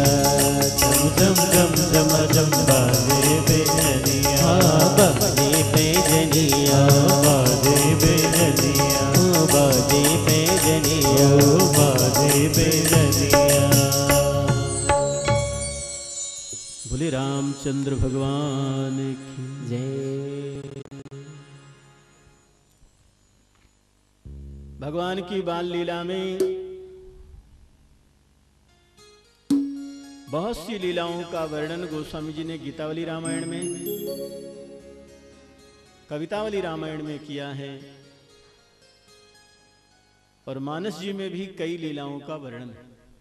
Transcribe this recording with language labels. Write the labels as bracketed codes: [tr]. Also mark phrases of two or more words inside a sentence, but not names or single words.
[hi] छम छम छम छम छम बाजे बैरनिया। बाजे बैरनिया। बाजे बैरनिया। बाजे बैरनिया। बाजे बैरनिया। बोले रामचंद्र भगवान की जय। भगवान की बाल लीला में बहुत सी लीलाओं का वर्णन गोस्वामी जी ने गीतावली रामायण में, कवितावली रामायण में किया है और मानस जी में भी कई लीलाओं का वर्णन है।